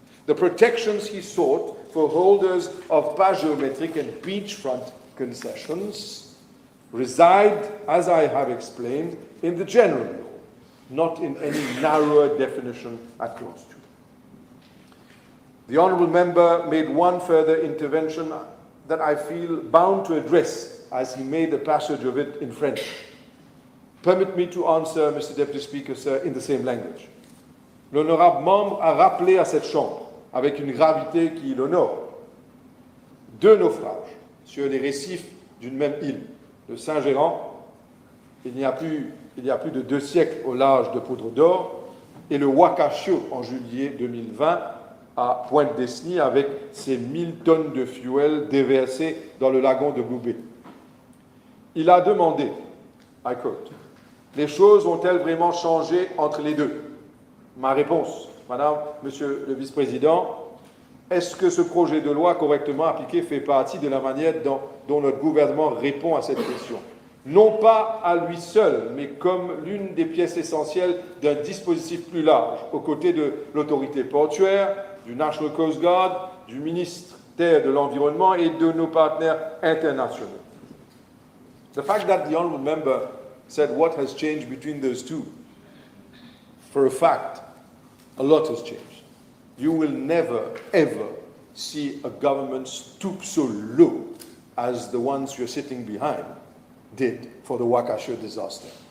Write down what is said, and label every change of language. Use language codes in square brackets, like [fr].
[en] The protections he sought for holders of pas géométrique and beachfront concessions reside, as I have explained, in the general law, not in any narrower definition at clause 2. The honourable member made one further intervention that I feel bound to address, as he made a passage of it in French. Permit me to answer, Mr. Deputy Speaker, sir, in the same language. [fr] L'honorable membre a rappelé à cette Chambre, avec une gravité qui l'honore, deux naufrages sur les récifs d'une même île, le Saint-Gérant, il y a plus de 2 siècles au large de Poudre d'Or, et le Wakashio en juillet 2020 à Pointe-Desny avec ses 1000 tonnes de fuel déversées dans le lagon de Blue Bay. Il a demandé, [en] I quote, [fr] « Les choses ont-elles vraiment changé entre les deux ?» Ma réponse, Madame, Monsieur le Vice-président, est-ce que ce projet de loi correctement appliqué fait partie de la manière dont notre gouvernement répond à cette question? Non pas à lui seul, mais comme l'une des pièces essentielles d'un dispositif plus large, aux côtés de l'autorité portuaire, du National Coast Guard, du ministère de l'Environnement et de nos partenaires internationaux. [en] The fact that the honourable member said what has changed between those two, for a fact, a lot has changed. You will never, ever see a government stoop so low as the ones you're sitting behind did for the Wakashio disaster.